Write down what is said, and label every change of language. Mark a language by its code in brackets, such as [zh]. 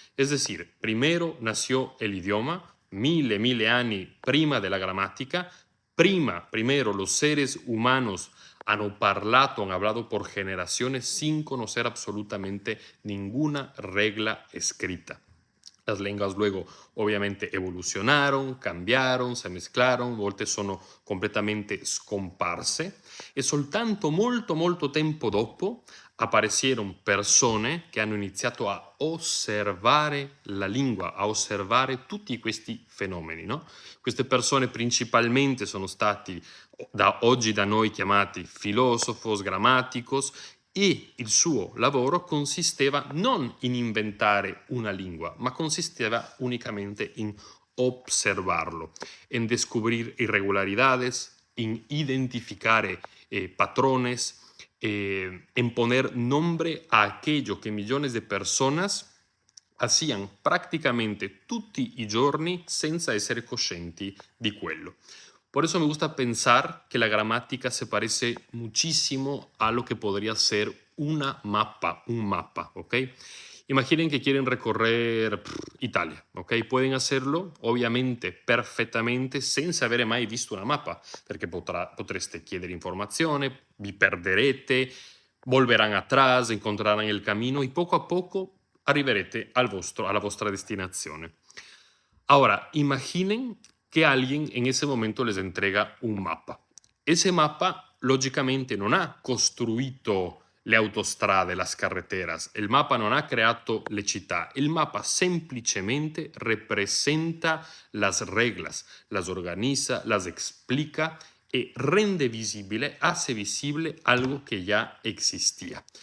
[es] Es decir, primero nació el idioma, [it] mille anni prima della grammatica, [es] primero los seres humanos han parlato, han hablado por generaciones sin conocer absolutamente ninguna regla escrita. Las lenguas luego ovviamente evolucionaron, cambiaron, se mezclaron, [it] a volte sono completamente scomparse e soltanto molto tempo dopo aparecieron persone che hanno iniziato a osservare la lingua, a osservare tutti questi fenomeni, no? Queste persone principalmente sono stati oggi da noi chiamati filosofos, grammaticos, e il suo lavoro consisteva non in inventare una lingua, ma consisteva unicamente in [es] observarlo, en descubrir irregularidades, en identificar patrones, en poner nombre a aquello que millones de personas [it] hacían praticamente tutti i giorni senza essere coscienti di quello. [es] Por eso me gusta pensar que la gramática se parece muchísimo a lo que podría ser una mapa, un mapa, ¿ok? Imaginen que quieren recorrer Italia, ¿ok? Pueden hacerlo, [it] ovviamente, perfettamente, senza avere mai visto una mappa, perché potreste chiedere informazione, vi perderete, [es] volverán atrás, encontrarán el camino y poco a poco [it] arriverete alla vostra destinazione. [es] Ahora, imaginen que alguien en ese momento les entrega un mapa. Ese mapa, [it] logicamente, non ha costruito le autostrade, [es] las carreteras. [it] Il mapa non ha creato le città. Il mapa semplicemente [es] representa las reglas, las organiza, las explica y [it] rende visible, [es] hace visible algo que ya existía.